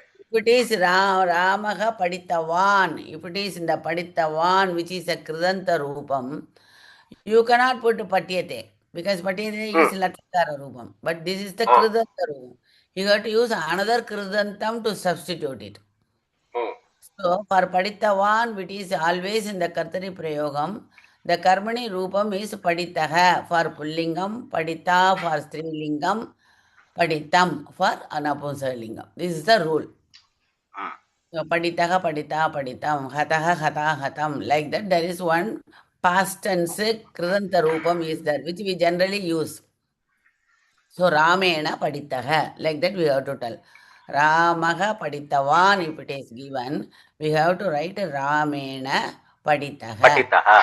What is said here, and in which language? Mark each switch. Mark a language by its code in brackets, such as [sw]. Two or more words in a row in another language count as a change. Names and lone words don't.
[en] But if it is [sa] रामः पठितवान्, [en] if it is in the Paditavan, which is a [sa] कृदन्त रूपम्, [en] you cannot put Patyate because Patyate is [sa] लट्कार रूपम्. [en] But this is the [sa] कृदन्त रूपम्. [en] You have to use another Kridantam to substitute it. So for Paditavan, which is always in the [sa] कर्तरि प्रयोगम्, [en] the [sa] कर्मणि रूपम् [en] is Paditaha for Pullingam, Padita for Strilingam, Paditam for Anapunsalingam. This is the rule. [sa] So पठितः, पठिता, पठितम्, हतः, हता, हतम्. [en] Like that, there is one past tense [sa] कृदन्त रूपम् [en] is there, which we generally use. [sa] So रामेण पठितः. [en] Like that, we have to tell. [sa] रामः पठितवान्, [en] if it is given, we have to write [sa] रामेण पठितः.